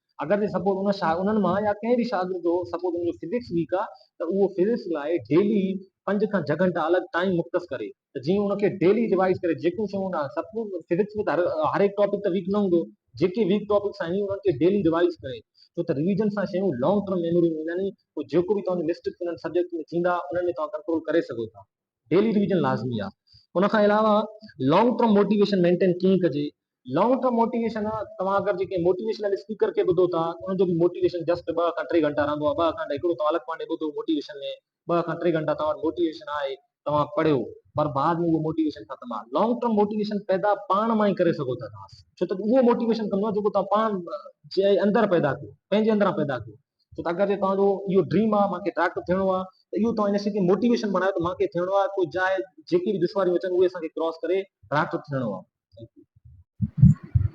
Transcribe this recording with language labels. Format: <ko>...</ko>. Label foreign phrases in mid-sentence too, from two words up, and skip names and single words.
<sd>अगरि जे सपोज उन्हनि मां या कंहिं बि शागिर्द जो सपोज उनजो</sd> <en>physics weak</en> <sd>आहे, त उहो फिजिक्स लाइ डेली 5 खां 6 घंटा अलॻि टाइम मुख़्तस करे, त जीअं उनखे</sd> <en>daily revise</en> <sd>करे जेकियूं शयूं न सपोज फिजिक्स में त हर हिकु टॉपिक त वीक न हूंदो, जेके</sd> <en>weak topics</en> <sd>आहिनि उन्हनि खे</sd> <en>daily revise</en> <sd>करे। छो त रिविजन सां शयूं</sd> <en>long term memory</en> <sd>में ईंदा आहिनि। पोइ जेको बि तव्हांजो मिस्टेक उन्हनि सब्जेक्ट में थींदा, उन्हनि में तव्हां कंट्रोल करे सघो था।</sd> <en>daily revision</en> <sd>लाज़मी आहे। उन खां अलावा</sd> <en>long term motivation maintain</en> <sd>कीअं कजे।</sd> <en>long term motivation</en> <sd>तव्हां अगरि जेके</sd> <en>motivational speaker</en> <sd>खे ॿुधो था, उनजो बि मोटिवेशन जस्ट 2 खां 3 घंटा रहंदो आहे। 2 घंटा हिकिड़ो तव्हां अलॻि पाणे ॿुधो मोटिवेशन में, 2 खां 3 घंटा तव्हां वटि मोटिवेशन आहे, तव्हां पढ़ियो, पर बाद में उहो मोटिवेशन ख़तमु आहे।</sd> <en>long term motivation</en> <sd>पैदा पाण मां ई करे सघो था तव्हां, छो त उहो मोटिवेशन कंदो आहे जेको तव्हां पाण जे अंदरि पैदा कयो, पंहिंजे अंदरां पैदा कयो। छो त अगरि तव्हांजो इहो ड्रीम आहे मूंखे डॉक्टर थियणो आहे, त इहो तव्हां इन शइ खे मोटिवेशन बणायो त मूंखे थियणो आहे, कोई चाहे जेकी बि दुश्वारियूं अचनि उहे असांखे क्रॉस करे डॉक्टर थियणो आहे।</sd>